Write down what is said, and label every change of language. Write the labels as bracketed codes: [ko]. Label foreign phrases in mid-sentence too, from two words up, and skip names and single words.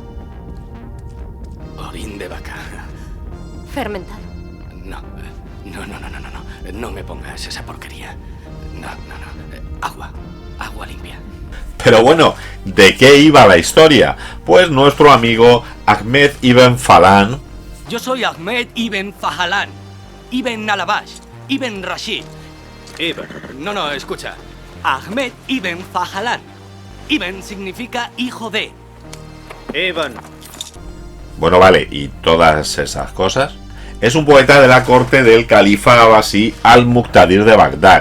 [es] Orín de vaca. Fermentado. No. No me pongas esa porquería. No. Agua limpia. Pero bueno, ¿de qué iba la historia? Pues nuestro amigo Ahmed Ibn Fadlan. Yo soy Ahmed Ibn Fadlan, Ibn Alabash, Ibn Rashid. No, escucha. Ahmed Ibn Fadlan, Iben significa hijo de. Ivan. Bueno, vale, y todas esas cosas. Es un poeta de la corte del califa abasí al-Muqtadir de Bagdad.